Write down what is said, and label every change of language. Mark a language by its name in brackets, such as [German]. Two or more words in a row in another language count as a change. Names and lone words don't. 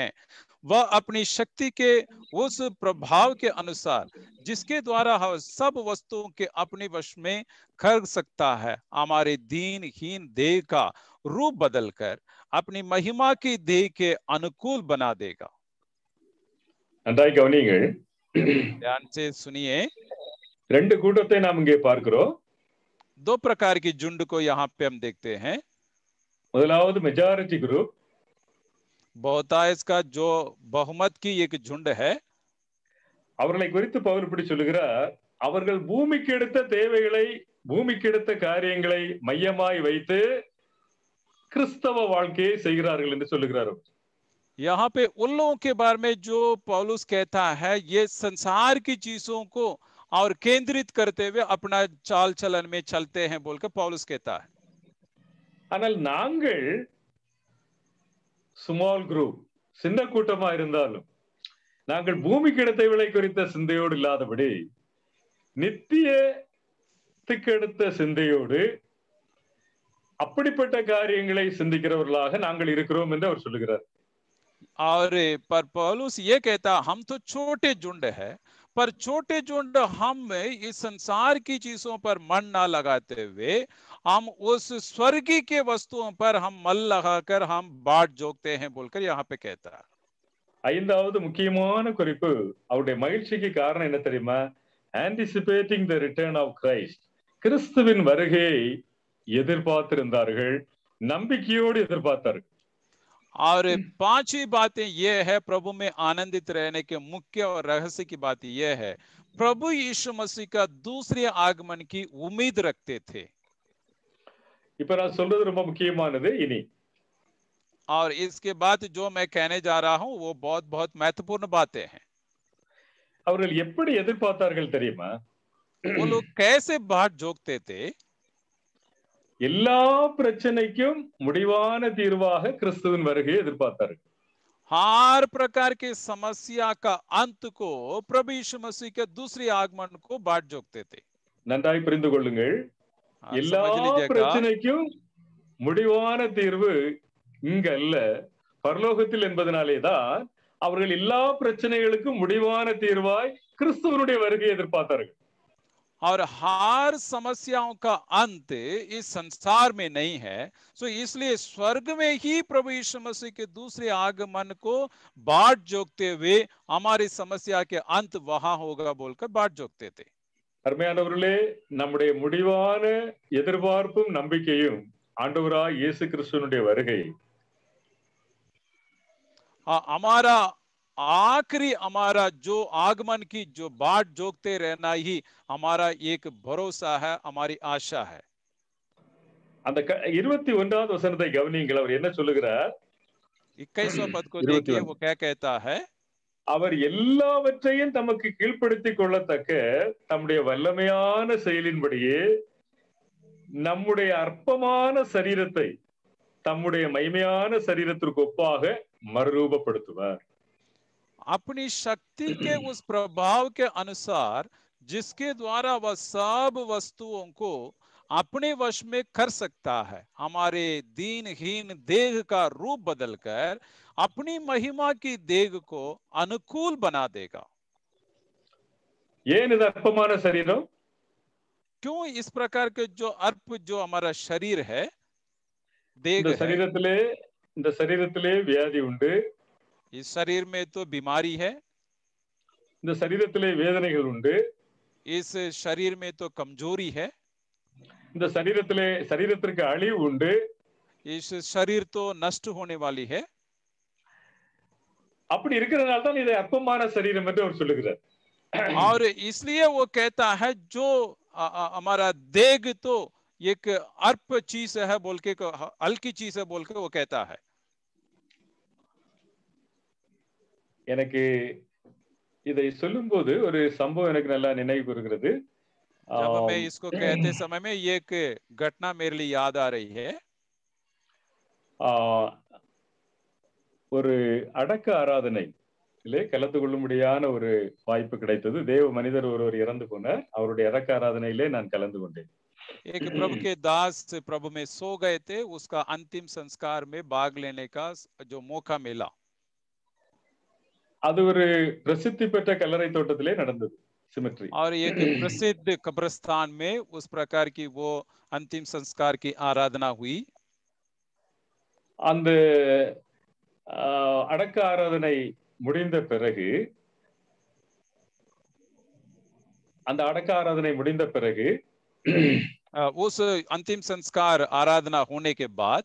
[Hindi] वह अपनी शक्ति के उस प्रभाव के अनुसार जिसके द्वारा हम सब वस्तुओं के अपने वश में कर सकता है, हमारे दीनहीन देह का रूप बदलकर अपनी महिमा की देह के अनुकूल बना देगा। [Tamil] நன்றாய் கவனியுங்கள். [Hindi] ध्यान से सुनिए। [Tamil] 2 கூட்டத்தை நாம் இங்கே பார்க்கிறோம். [Hindi] 2 प्रकार की झुंड को यहाँ पे हम देखते हैं। [English] முதலாவது majority group, [Hindi] बहुतायत का जो बहुमत की एक झुंड है। [Tamil] அவர்களை குறித்து பவுல் இப்படி சொல்லுகிறார், அவர்கள் பூமிக்கு எடுத்த தேவைகளை, பூமிக்கு எடுத்த காரியங்களை மையமாய் வைத்து கிறிஸ்தவ வாழ்க்கையை செய்கிறார்கள் என்று சொல்லுகிறார். [Hindi] यहाँ पे उन लोगों के बारे में जो पौलुस कहता है, ये संसार की चीजों को और केंद्रित करते हुए अपना चाल चलन में चलते हैं बोलकर पौलुस कहता है। [Tamil] ஆனால் நாங்கள் [English] small group, [Tamil] சின்ன கூட்டமா இருந்தாலும் நாங்கள் பூமிக்கு எடுத்தவைகளை குறித்த சிந்தையோடு இல்லாதபடி நித்தியத்துக்கு எடுத்த சிந்தையோடு அப்படிப்பட்ட காரியங்களை சிந்திக்கிறவர்களாக நாங்கள் இருக்கிறோம் என்று அவர் சொல்லுகிறார். [Hindi] और पर पौलुस ये कहता, हम तो छोटे झुंड है, पर छोटे झुंड हम इस संसार की चीजों पर मन ना लगाते हुए हम उस स्वर्गीय के वस्तुओं पर हम मन लगाकर हम बाट जोकते हैं बोलकर यहाँ पे कहता है। [Tamil] ஐந்தாவது முக்கியமான குறிப்பு, அவருடைய மகிழ்ச்சிக்கு காரணம் என்ன தெரியுமா? [English] anticipating the return of Christ. [Tamil] கிறிஸ்துவின் வருகையை எதிர்பார்த்திருந்தார்கள், நம்பிக்கையோடு எதிர்பார்த்தார்கள். [Hindi] और पांचवी बातें ये है प्रभु में आनंदित रहने के मुख्य और रहस्य की बात ये है, प्रभु यीशु मसीह का दूसरे आगमन की उम्मीद रखते थे। [Tamil] இப்ப நான் சொல்றது ரொம்ப முக்கியமானது. இனி [Hindi] और इसके बाद जो मैं कहने जा रहा हूं वो बहुत बहुत महत्वपूर्ण बातें हैं। [Tamil] அவர்கள் எப்படி எதிர்பார்த்தார்கள் தெரியுமா? [Hindi] वो लोग कैसे बाट जोगते थे? [Tamil] எல்லா பிரச்சனைக்கும் முடிவான தீர்வாக கிறிஸ்துவின் வருகையை எதிர்பார்த்தார்கள். [Hindi] हर प्रकार की समस्या का अंत को प्रभु यीशु मसीह के दूसरे आगमन को बाट जोगते थे। [Tamil] நன்றாய் புரிந்து கொள்ளுங்கள். எல்லா பிரச்சனைக்கும் முடிவான தீர்வு இங்க அல்ல, பரலோகத்தில் என்பதனாலேதான் அவர்கள் எல்லா பிரச்சனைகளுக்கும் முடிவான தீர்வாய் கிறிஸ்துவனுடைய வருகையை எதிர்பார்த்தார்கள். [Hindi] और हर समस्याओं का अंत इस संसार में नहीं है, सो इसलिए स्वर्ग में ही प्रभु यीशु मसीह के दूसरे आगमन को बाट जोगते हुए हमारी समस्या के अंत वहां होगा बोलकर बाट जोगते थे। [Tamil] அருமையானவர்களே, நம்முடைய முடிவான எதிர்பார்ப்பும் நம்பிக்கையும் ஆண்டவராய் இயேசு கிறிஸ்துவினுடைய வருகை. [Hindi] हमारा आखिरी हमारा जो आगमन की जो बाट जोगते रहना ही हमारा एक भरोसा है, हमारी आशा है। [Tamil] அந்த 21வது வசனத்தை கவனியுங்கள். அவர் என்ன சொல்லுகிறார்? [Hindi] 21वां पद को देखिए, वो क्या कहता है? [Tamil] அவர் எல்லாவற்றையும் தமக்கு கீழ்ப்படுத்திக் கொள்ளத்தக்க தம்முடைய வல்லமையான செயலின்படியே நம்முடைய அற்பமான சரீரத்தை தம்முடைய மகிமையான சரீரத்திற்கு ஒப்பாக மறுரூபப்படுத்துவார். [Hindi] अपनी शक्ति के उस प्रभाव के अनुसार जिसके द्वारा वह सब वस्तुओं को अपने वश में कर सकता है, हमारे दीनहीन देह का रूप बदलकर अपनी महिमा की देह को अनुकूल बना देगा। [Tamil] ஏன் இது அற்பமான சரீரம்? [Hindi] क्यों इस प्रकार के जो अर्प जो हमारा शरीर है, देह [Tamil] இந்த சரீரத்திலே வியாதி உண்டு. [Hindi] इस शरीर में तो बीमारी है, [Tamil] இந்த சரீரத்திலே வேதனைகள் உண்டு. [Hindi] इस शरीर में तो कमजोरी है, [Tamil] இந்த சரீரத்திற்கு அழிவு உண்டு. [Hindi] इस शरीर तो नष्ट होने वाली है। [Tamil] அப்படி இருக்கிறதுனால தான் இதை அற்பமான சரீரம் என்று அவர் சொல்லுகிறார். [Hindi] और इसलिए वो कहता है जो हमारा देह तो एक अर्प चीज है बोल के, हल्की चीज है बोल के वो कहता है। [Tamil] எனக்கு இதை சொல்லும்போது ஒரு சம்பவம் எனக்கு நல்லா நினைவு வருகிறது. [Hindi] जब मैं इसको कहते समय में ये एक घटना मेरे लिए याद आ रही है। [Tamil] ஒரு அடக்க ஆராதனை கலந்து கொள்ளும்படியான ஒரு வாய்ப்பு கிடைத்தது. தேவ மனிதர் ஒருவர் இறந்து போனார். அவருடைய அடக்க ஆராதனையிலே நான் கலந்து கொண்டேன். [Hindi] एक प्रभु के दास प्रभु में सो गए थे, उसका अंतिम संस्कार में भाग लेने का जो मौका मिला। [Tamil] அது ஒரு பிரசித்தி பெற்ற கல்லறை தோட்டத்திலே நடந்தது, சிமெட்ரி। [Hindi] और एक प्रसिद्ध कब्रिस्तान में उस प्रकार की वो अंतिम संस्कार की आराधना हुई। [Tamil] அந்த அடக்க ஆராதனை முடிந்த பிறகு [Hindi] उस अंतिम संस्कार आराधना होने के बाद